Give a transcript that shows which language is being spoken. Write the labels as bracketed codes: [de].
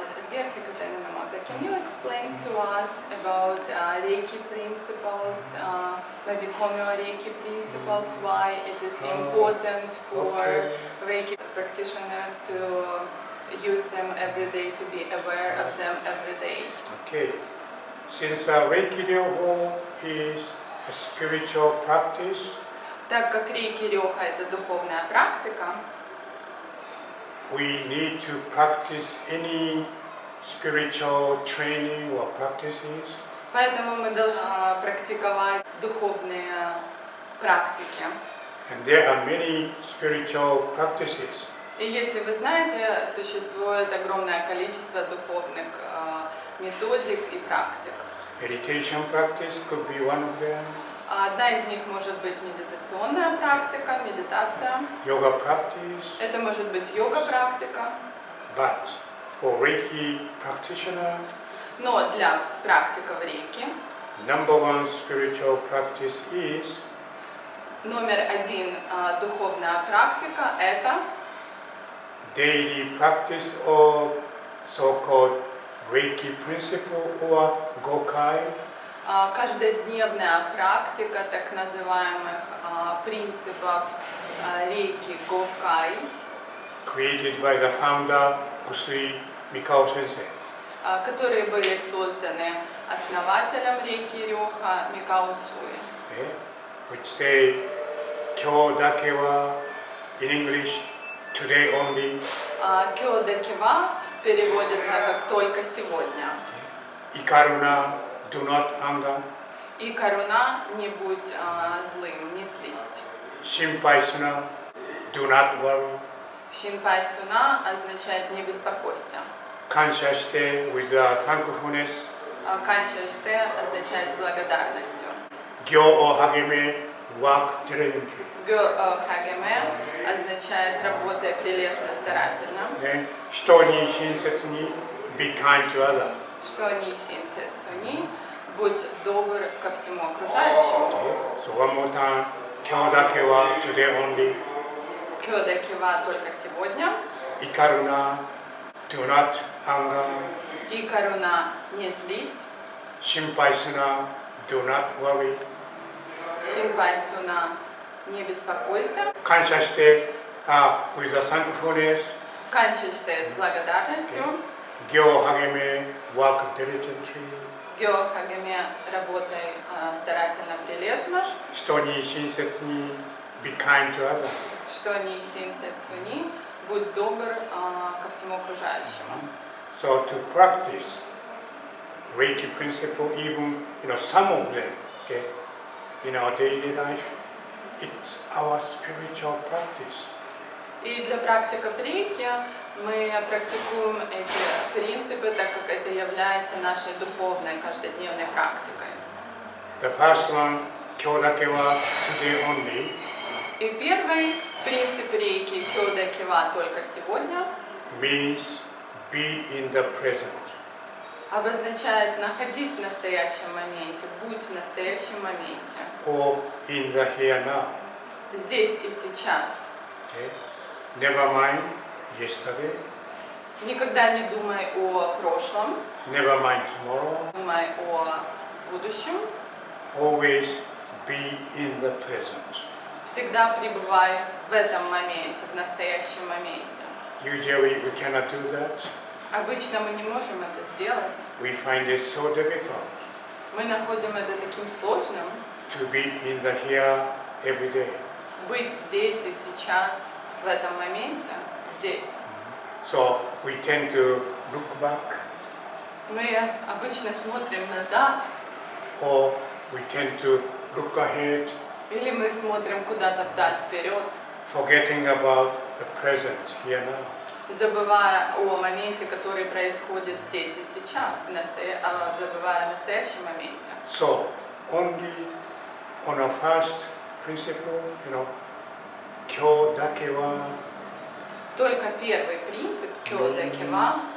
[en] Dear Hyakuten Inamoto, can you explain to us about Reiki Principles, maybe Komyo Reiki Principles, why it is important for Reiki practitioners to use them every day, to be aware of them every day? Okay. Since ReikiDo is a spiritual practice, [ru] Так как Рейки Рёха это духовная практика, [en] we need to practice any spiritual training or practices. [ru] поэтому мы должны практиковать духовные практики. [en] And there are many spiritual practices. [ru] И если вы знаете, существует огромное количество духовных методик и практик. [en] Meditation practice could be one of them. [ru] Одна из них может быть медитационная практика, медитация. [en] Yoga practice. [ru] Это может быть йога-практика. [en] But for Reiki practitioner, [ru] Но для практиков рейки [en] number one spiritual practice is [ru] номер один духовная практика – это [en] daily practice of so-called Reiki Principle or Gokai. [ru] каждодневная практика так называемых принципов рейки Гокай, [en] Created by the founder Usui Mikao Sensei. [ru] которые были созданы основателем рейки Рёха Микао Суи. [en] Okay? Which say [ja] Kyo dake wa [en] in English today only. [ja] Кё дакива [ru] переводится как «только сегодня». [ja] Ikaruna, [en] do not anger. [ja] И каруна, [ru] не будь злым, не злись. [ja] Shinpai suna, [en] do not worry. [ja] Шинпай суна [ru] означает «не беспокойся». [ja] Kansha shite [en] with thankfulness. [ja] Канчаште [ru] означает «с благодарностью». [ja] Gyo o hageme, [en] work diligently. [ja] Гё хагеме [ru] означает «работай прилежно, старательно». [ja] Hito ni shinsetsu ni, [en] be kind to others. [ja] Что ни синсетсуни, [ru] будь добр ко всему окружающему. [en] So one more time, [ja] Kyo dake wa [en] today only. [ja] Кё дакива [ru] только сегодня. [ja] Ikaruna, [en] do not anger. [ja] И каруна, [ru] не злись. [ja] Shinpai suna, [en] do not worry. [ja] Шинпай суна, [ru] не беспокойся. [ja] Kansha shite [en] with thankfulness. [ja] Канчаште [ru] с благодарностью. [ja] Gyo hageme, [en] work diligently. [ja] Гё хагеме, [ru] работай старательно, прилежно. [ja] Hito ni shinsetsu ni, [en] be kind to others. [ja] Что ни синсетсуни, [ru] будь добр ко всему окружающему. [en] So to practice Reiki principle, even some of them, okay, in our daily life, it's our spiritual practice. [ru] И для практиков рейки мы практикуем эти принципы, так как это является нашей духовной каждодневной практикой. [en] The first one, [ja] Kyo dake wa [en] today only. [ru] И первый принцип рейки [ja] Кёда Кива [ru] только сегодня [en] Means be in the present. [ru] обозначает находись в настоящем моменте, будь в настоящем моменте. [en] Or in the here now. [ru] Здесь и сейчас. [en] Okay? Never mind yesterday. [ru] Никогда не думай о прошлом, [en] Never mind tomorrow. [ru] думай о будущем. [en] Always be in the present. [ru] Всегда пребывай в этом моменте, в настоящем моменте. [en] Usually we cannot do that. [ru] Обычно мы не можем это сделать. [en] We find it so difficult [ru] Мы находим это таким сложным. [en] to be in the here every day. [ru] Быть здесь и сейчас, в этом моменте, здесь. [en] So we tend to look back, [ru] Мы обычно смотрим назад, [en] or we tend to look ahead, [ru] или мы смотрим куда-то вдаль, вперед, [en] forgetting about the present here now. [ru] забывая о моменте, который происходит здесь и сейчас, забывая о настоящем моменте. [en] So only on a first principle, [ja] Kyo dake wa [ru] только первый принцип, [ja] кёда кива,